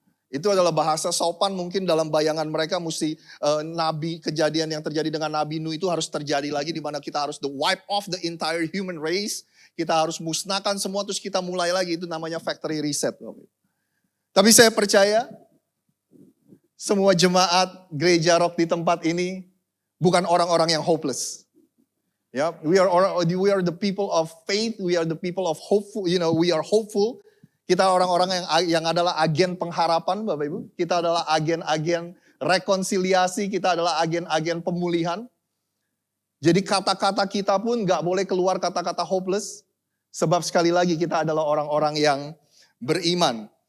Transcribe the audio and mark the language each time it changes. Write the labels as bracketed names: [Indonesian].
[Indonesian] Itu adalah bahasa sopan mungkin dalam bayangan mereka mesti nabi kejadian yang terjadi dengan Nabi Nuh itu harus terjadi lagi di mana kita harus [English] wipe off the entire human race. [Indonesian] Kita harus musnahkan semua terus kita mulai lagi, itu namanya factory reset. Tapi saya percaya semua jemaat gereja Rock di tempat ini bukan orang-orang yang hopeless. [English] Ya, we are the people of faith, we are the people of hopeful, we are hopeful. [Indonesian] Kita orang-orang yang adalah agen pengharapan, Bapak Ibu. Kita adalah agen-agen rekonsiliasi, kita adalah agen-agen pemulihan. Jadi kata-kata kita pun gak boleh keluar kata-kata hopeless. Sebab sekali lagi kita adalah orang-orang yang beriman.